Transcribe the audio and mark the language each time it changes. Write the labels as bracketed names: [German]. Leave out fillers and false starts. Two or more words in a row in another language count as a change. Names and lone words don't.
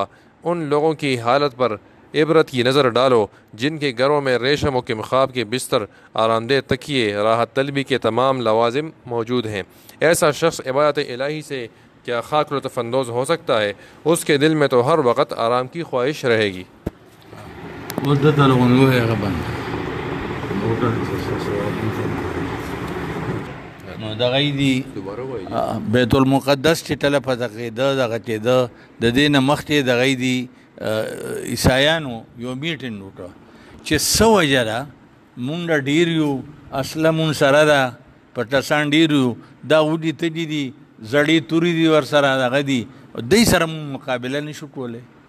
[Urdu] ان لوگوں کی حالت پر عبرت کی نظر ڈالو جن کے گھروں میں ریشم و کمخاب کے بستر، آرام دہ تکیے، راحت طلبی کے تمام لوازم موجود ہیں۔ ایسا شخص عبادت الہی سے کیا خاک لطف اندوز ہو سکتا ہے؟ اس کے دل میں تو ہر وقت آرام کی خواہش رہے گی۔ [Pashto] نو دغه دی بیت المقدس چې تله په دغه کېده، د دې نه مخکې دغه دی عیسایانو یو میټینګ وکړه چې څه وجه ده، مونږ ډېر یو، اصله مونږ سره ده، پټسان ډېر یو، دا وډي تږي دي، زړې تورې دي ورسره دغه دي، دوی سره مونږ مقابله نشو کولی.